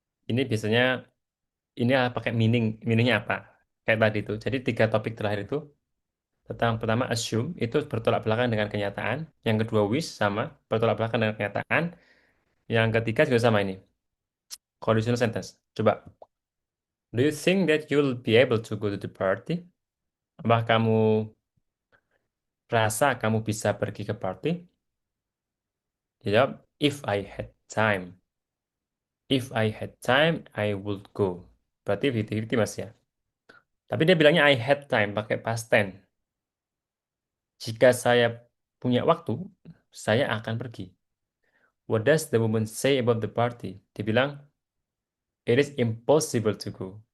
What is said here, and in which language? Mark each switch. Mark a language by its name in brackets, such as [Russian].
[Indonesian] Ini biasanya ini pakai meaning. Meaningnya apa? Kayak tadi itu. Jadi 3 topik terakhir itu tentang pertama assume itu bertolak belakang dengan kenyataan. Yang kedua wish sama bertolak belakang dengan kenyataan. Yang ketiga juga sama ini. [English] Conditional sentence. Coba. Do you think that you'll be able to go to the party? [Indonesian] Apakah kamu rasa kamu bisa pergi ke party? Dia jawab, [English] if I had time. If I had time, I would go. [Indonesian] Berarti 50-50 mas ya. Tapi dia bilangnya [English] I had time, [Indonesian] pakai past tense. Jika saya punya waktu, saya akan pergi. [English] What does the woman say about the party? [Indonesian] Dia bilang, [English] it is impossible to go.